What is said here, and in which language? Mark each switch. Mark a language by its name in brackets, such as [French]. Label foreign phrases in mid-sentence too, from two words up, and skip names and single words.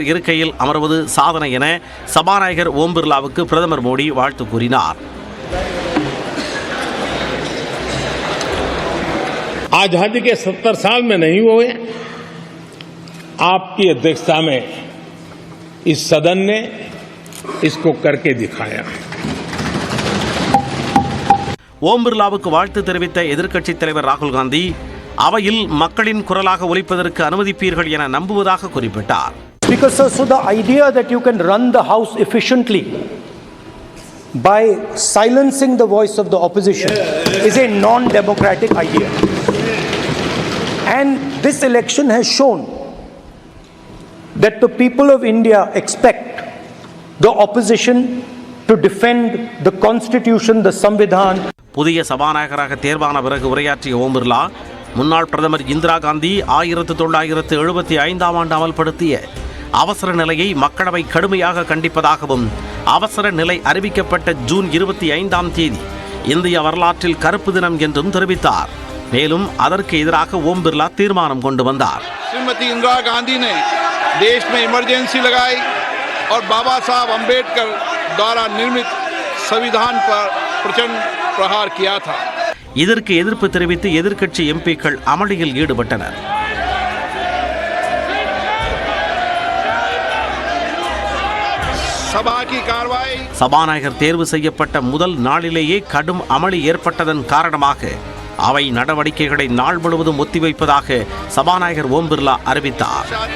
[Tamil] இருக்கையில் அமர்வது சாதனை என சபாநாயகர் ஓம் பிர்லாவுக்கு பிரதமர் மோடி வாழ்த்து கூறினார். [Hindi] आजादी के 70 साल में नहीं हुए, आपकी अध्यक्षता में इस सदन ने इसको करके दिखाया. [Tamil] ஓம் பிர்லாவுக்கு வாழ்த்து தெரிவித்த எதிர்க்கட்சித் தலைவர் ராகுல் காந்தி அவையில் மக்களின் குரலாக ஒலிப்பதற்கு அனுமதிப்பீர்கள் என நம்புவதாக குறிப்பிட்டார். [English] Speaker sir, so the idea that you can run the house efficiently by silencing the voice of the opposition is a non-democratic idea. And this election has shown that the people of India expect the opposition to defend the constitution, the Samvidhan. [Tamil] புதிய சபாநாயகராக தேர்வான பிறகு உரையாற்றிய ஓம் பிர்லா, முன்னாள் பிரதமர் இந்திரா காந்தி 1975 ஆண்டு அமல்படுத்திய அவசர நிலையை மக்களவை கடுமையாக கண்டிப்பதாகவும், அவசர நிலை அறிவிக்கப்பட்ட ஜூன் 25ஆம் தேதி இந்திய வரலாற்றில் கருப்பு தினம் என்றும் தெரிவித்தார். மேலும் அதற்கு எதிராக ஓம் பிர்லா தீர்மானம் கொண்டு வந்தார். [Hindi] श्रीमती इंदिरा गांधी ने देश में इमरजेंसी लगाई और बाबा साहब अंबेडकर द्वारा निर्मित संविधान पर प्रचंड प्रहार किया था. [Tamil] இதற்கு எதிர்ப்பு தெரிவித்து எதிர்க்கட்சி எம்பிக்கள் அமளியில் ஈடுபட்டனர். சபாநாயகர் தேர்வு செய்யப்பட்ட முதல் நாளிலேயே கடும் அமளி ஏற்பட்டதன் காரணமாக அவை நடவடிக்கைகளை நாள் முழுவதும் ஒத்திவைப்பதாக சபாநாயகர் ஓம் பிர்லா அறிவித்தார்.